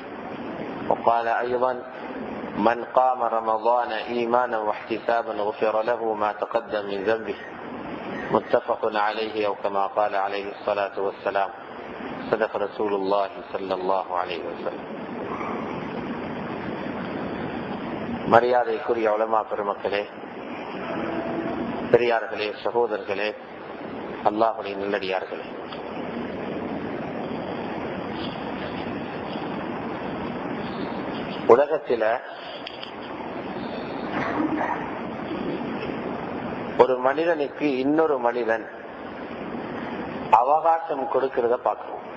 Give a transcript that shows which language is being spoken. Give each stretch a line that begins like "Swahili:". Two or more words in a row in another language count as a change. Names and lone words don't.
Arabic: وقال أيضا: من قام رمضان إيمانا واحتسابا غفر له ما تقدم من ذنبه. متفق عليه أو كما قال عليه الصلاة والسلام. صدق رسول الله صلى الله عليه وسلم.
Tamil: மரியாதைக்குரிய உலமா பெருமக்களே, பெரியார்களே, சகோதரர்களே, அல்லாஹ்வுடைய நல்லடியார்களே, உலகத்தில ஒரு மனிதனுக்கு இன்னொரு மனிதன் அவகாசம் கொடுக்கிறத பார்க்கிறோம்.